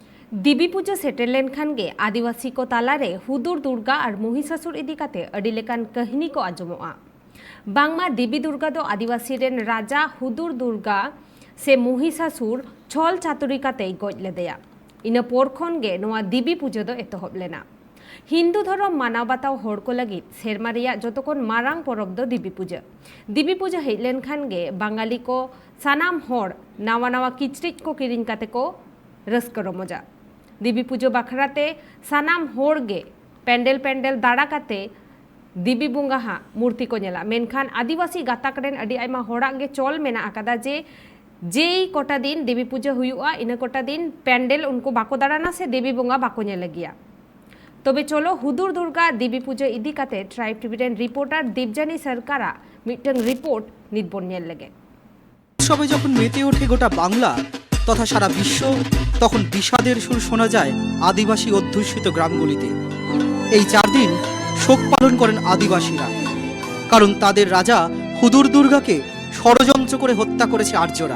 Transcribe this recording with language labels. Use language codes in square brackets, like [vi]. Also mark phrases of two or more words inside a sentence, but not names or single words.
[sat] देवी पूजा सेटेल लेनखान गे आदिवासी को तालारे हुदुर दुर्गा और महिषासुर इदी काते अडी लेकान कहिनी को आजमोआ बांगमा देवी दुर्गा दो आदिवासी रेन राजा हुदुर दुर्गा से महिषासुर छल चातुरी काते गज लेदेया इना पोर खन गे नोआ देवी पूजा दो एतहब लेना हिंदू धर्म मानाव बाताव हर को लगी सेरमा रेया जतखन मारांग परब दो देवी पूजा हेज लेनखान गे बांगाली को सानाम हर नावा नावा किचरिज को किरिंग काते को रस्का रमजा देवी पुजो बाखराते सानाम हर गे पेंडेल पेंडेल दाड़ा काते देवी बुंगा हा मूर्ति को नेला मेनखान आदिवासी गाताक रेन अडी आयमा होड़ाक गे चल मेना आकादा जे कोटा दिन देवी पूजा हुयुआ इना कोटा दिन पेंडेल उनको बाको दाड़ाना से देवी बुंगा बाको नेला गिया तबे चलो हुदुर दुर्गा देवी पूजा इदी काते ट्राइब टीवी रेन रिपोर्टार देवजानी सरकारा मिटन रिपोर्ट निदबन नेल लगे [bn] সবে যখন মেতে ওঠে গোটা বাংলা তথা সারা বিশ্ব তখন বিষাদের সুর শোনা যায় আদিবাসী অধ্যুষিত গ্রামগুলিতে। এই 4 দিন শোক পালন করেন আদিবাসীরা, কারণ তাদের রাজা হুদুর দুর্গাকে ষড়যন্ত্র করে হত্যা করেছে আর্যরা।